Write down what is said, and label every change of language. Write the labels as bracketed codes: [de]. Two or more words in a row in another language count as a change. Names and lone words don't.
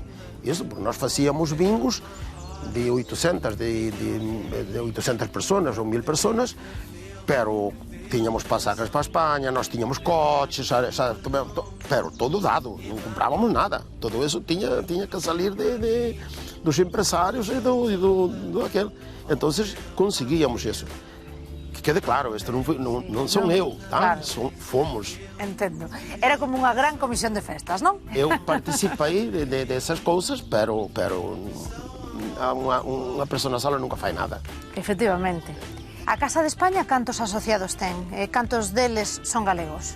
[pt] Isso, porque nós fazíamos bingos de 800, de 800 pessoas ou 1000 pessoas, pero tínhamos passagens para a Espanha, nós tínhamos coches, pero todo dado, não comprávamos nada. Todo isso tinha que sair dos empresários e do aquele. Então, conseguíamos isso. Que quede claro, isto não sou eu, tá? Claro. Fomos. Entendo. [gl] Era como unha gran comisión de festas, non? [pt] Eu participei dessas coisas, [gl] pero unha persona sola [pt] nunca faz nada. [gl] Efectivamente. A Casa de España, cantos asociados ten? Cantos deles son galegos?